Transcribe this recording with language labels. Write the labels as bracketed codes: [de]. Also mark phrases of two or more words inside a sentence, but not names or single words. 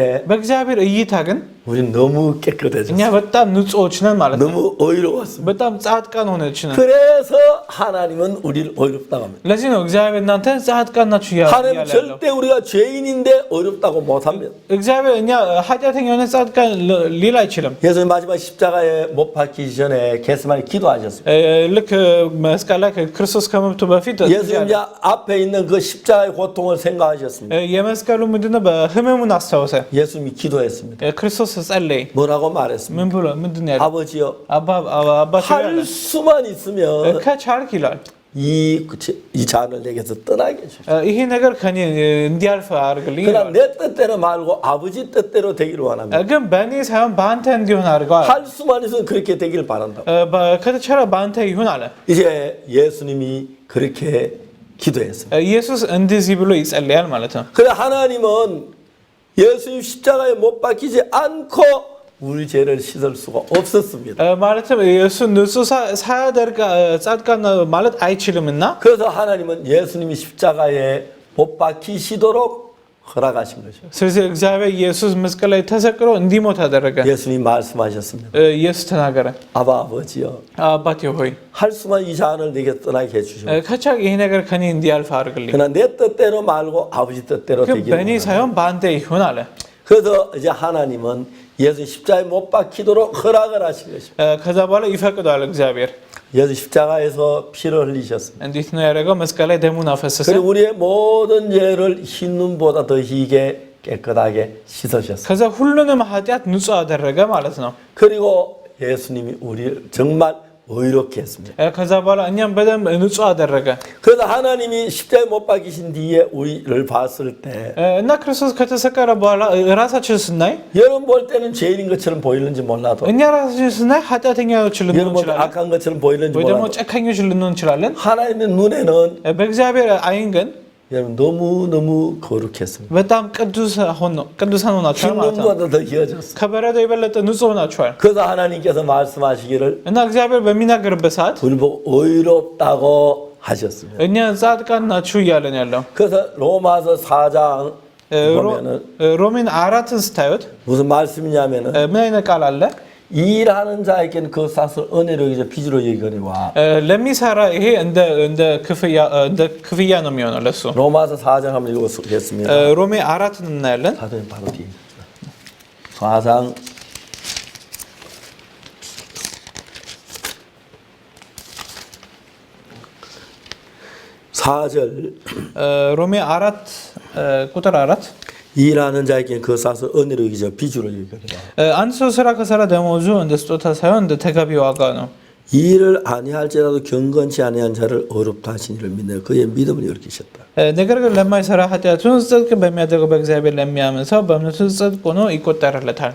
[am] በእግዚአብሔር እይታ ግን [ko] 우리는 너무 [am] እኛ [ko] 깨끗해졌어요. [am] በጣም ንጹዎች ነን ማለት ነው። [ko] 너무 어이로웠습니다. [am] በጣም ጻድቃን ሆነች ነን። [ko] 그래서 하나님은 우리를 어이롭다고 합니다. [am] ለዚህ ነው እግዚአብሔር እናንተ ጻድቃን ናችሁ [ko] 하나님 [am] ያለው። [ko] 절대 우리가 죄인인데 어렵다고 못합니다. [am] እግዚአብሔር እኛ ኃጢአተኛ ሆነ ጻድቃን ሊል አይችልም። [ko] 예수님 마지막 십자가에 못 박히기 전에 겟세마니 기도하셨습니다. [am] ልክ መስቀል ላይ ክርስቶስ ከመምቱ በፊት [ko] 예수님 이제 앞에 있는 그 십자가의 고통을 생각하셨습니다. [am] የመስቀሉ ምንድነው? በህመሙን አስታወሰ። [ko] 예수님이 기도했습니다. [am] ክርስቶስ ጸለየ። [ko] 뭐라고 말했습니다. [am] ምን ብሎ ምንድነው ያለው? [ko] 아버지요, [am] አባቱ [ko] 할 수만 있으면 [am] ከቻልክ ይላል [ko] 이 잔을 내게서 떠나게 해주십시오. [am] ይሄ ነገር ከኔ እንዲያልፍ አድርግልኝ [ko] 그러나 [am] ይላል። [ko] 내 뜻대로 말고 아버지 뜻대로 되기를 원합니다. [am] ግን በእኔ ሳይሆን በአንተ እንዲሆን አድርገዋል። [ko] 할 수만 있으면 그렇게 되기를 바란다. [am] ከተቻለ በአንተ ይሁን አለ። [ko] 이제 예수님이 그렇게 기도했습니다. [am] ኢየሱስ እንደዚህ ብሎ ይጸልያል ማለት ነው። [ko] 그래 하나님은 예수님 십자가에 못 박히지 않고 우리 죄를 씻을 수가 없었습니다. [am] ማለትም ኢየሱስ ንጹህ ሳያደርግ ጻድቃን ማለት አይችልምና [ko] 그래서 하나님은 예수님이 십자가에 못 박히시도록 허락하신 거죠. [am] ስለዚህ እግዚአብሔር ኢየሱስ መስቀል ላይ ተሰቅሎ እንዲሞት አደረገ። [ko] 예수님 말씀하셨습니다. [am] ኢየሱስ ተናገረ። [ko] 아버지요, [am] አባቴ ሆይ [ko] 할 수만 이 잔을 내게 떠나게 해주시오. [am] ከቻልክ ይሄ ነገር ከኔ እንዲያልፍ አድርግልኝ። [ko] 그러나 내 뜻대로 말고 아버지 뜻대로 [am] ግን [ko] 되기를 [am] በእኔ [ko] 원합니다. [am] ሳይሆን በአንተ ይሁን አለ። [ko] 그래서 이제 하나님은 예수 십자가에 못 박히도록 허락을 하신 것입니다. [am] ከዛ በኋላ ይፈቅዳል እግዚአብሔር። [ko] 예수 십자가에서 피를 흘리셨습니다. [am] እንዴት ነው ያደረገው? መስቀል ላይ ደሙን አፈሰሰ። [ko] 그리고 우리의 모든 죄를 흰 눈보다 더 희게 깨끗하게 씻으셨습니다. [am] ከዛ ሁሉንም ኃጢአት ንጹህ አደረገ ማለት ነው። [ko] 그리고 예수님이 우리를 정말 의롭게 했습니다. [am] ከዛ በኋላ እኛም በደንብ ንጹህ አደረገ። [ko] 그래서 하나님이 십자가에 못 박히신 뒤에 우리를 봤을 때 [am] እና ክርስቶስ ከተሰቀለ በኋላ ራሳችን ስናይ [ko] 여러분 볼 때는 죄인인 것처럼 보이는지 몰라도 [am] እኛ ራሳችን ስናይ ኃጢአተኛዎች ልንሆን [ko] 여러분 볼 때 [am] እንችላለን፣ [ko] 악한 것처럼 보이는지 [am] ወይ ደግሞ [ko] 몰라도 [am] ጨካኞች ልንሆን እንችላለን። [ko] 하나님의 눈에는 [am] በእግዚአብሔር አይን ግን [ko] 여러분 너무너무 거룩했습니다. [am] በጣም ቅዱሳን ሆናችኋል [ko] 흰 [am] ማለት ነው። [ko] 눈보다 더 희어졌어요. [am] ከበረዶ የበለጠ ንጹህ ሆናችኋል። [ko] 그래서 하나님께서 말씀하시기를 [am] እና እግዚአብሔር በሚናገርበት ሰዓት [ko] 우리 보고 의롭다고 하셨습니다. [am] እኛ ጻድቃን ናችሁ እያለን ያለው [ko] 그래서 로마서 4장 보면은 [am] ሮሜን 4ን ስታዩት [ko] 무슨 말씀이냐면은 [am] ምን አይነት ቃል አለ? [ko] 일하는 자에게는 그 싹을 은혜로 여기서 빚으로 여기거니와 [am] ለሚሰራ ይሄ እንደ ክፍያ ነው የሚሆነው ለሱ። [ko] 로마서 4장 한번 읽어보겠습니다. [am] ሮሜ 4ን እናያለን። [ko] 4장 바로 뒤에 4장 4절 [am] ሮሜ 4 ቁጥር 4 [ko] 일하는 자에게는 그 싹을 은혜로 여기서 빚으로 여기거니와 [am] አንድ ሰው ስራ ከሰራ ደመወዙ እንደ ስጦታ ሳይሆን እንደ ተገቢ ዋጋ ነው። [ko] 일을 아니할지라도 경건치 아니한 자를 어렵다 하신 이를 믿는 그의 믿음을 일으키셨다. [am] ነገር ግን ለማይሰራ ኃጢአቱን ጽድቅ በሚያደርገው በእግዚአብሔር ለሚያምን ሰው በእምነቱ ጽድቅ ሆኖ ይቆጠርለታል።